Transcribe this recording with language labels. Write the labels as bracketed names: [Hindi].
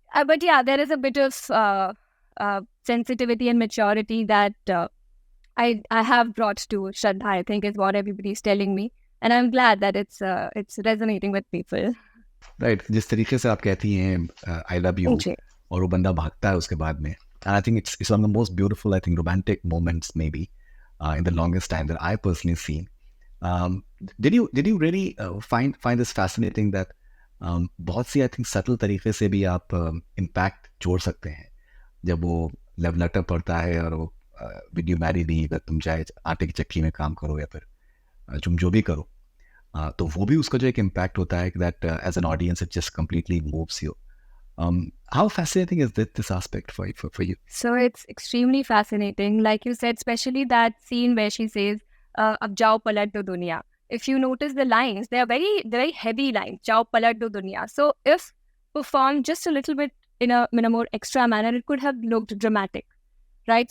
[English] But yeah, there is a bit of sensitivity and maturity that I have brought to Shraddha, I think, is what everybody's telling me. And I'm glad that it's resonating with people. Right. [Hindi] जिस तरीके से आप कहती हैं [English] I love you [Hindi] और वो बंदा भागता है उसके बाद में. [English] And I think it's one of the most beautiful, I think, romantic moments maybe in the longest time that I personally seen. Did you really find this fascinating that [Hindi] बहुत सी [English] I think subtle [Hindi] तरीके से भी आप impact जोड़ सकते हैं जब वो लव लेटर पढ़ता है और वो [English] will you marry me [Hindi] अगर तुम चाहे आटे की चक्की में काम करो या फिर तुम जो भी करो तो वो भी उसका जो एक impact होता है [English] that as an audience it just completely moves you. How fascinating is this aspect for you? So it's extremely fascinating. Like you said, especially that scene where she says, [Hindi] "Ab jao palat do duniya." [English] If you notice the lines, they're very heavy lines. [Hindi] Jao palat do duniya. [English] So if performed just a little bit in a more extra manner, it could have looked dramatic, right?